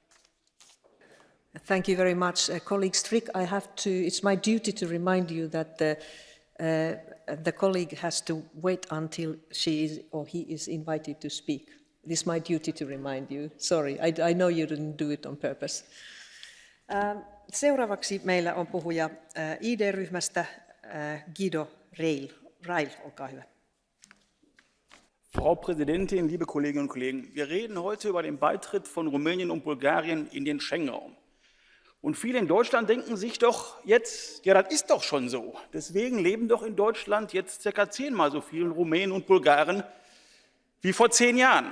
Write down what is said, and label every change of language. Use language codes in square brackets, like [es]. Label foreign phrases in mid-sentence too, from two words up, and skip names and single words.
[en] Thank you very much. Colleague Strick, it's my duty to remind you that the colleague has to wait until she is or he is invited to speak. It is my duty to remind you. Sorry, I know you didn't do it on purpose. [fi] Seuraavaksi meillä on puhuja ID-ryhmästä Guido Reil, olkaa hyvä. [de] Frau Präsidentin, liebe Kolleginnen und Kollegen, wir reden heute über den Beitritt von Rumänien und Bulgarien in den Schengen-Raum. Und viele in Deutschland denken sich doch jetzt, ja, das ist doch schon so. Deswegen leben doch in Deutschland jetzt ca. 10-mal so viele Rumänen und Bulgaren wie vor 10 Jahren.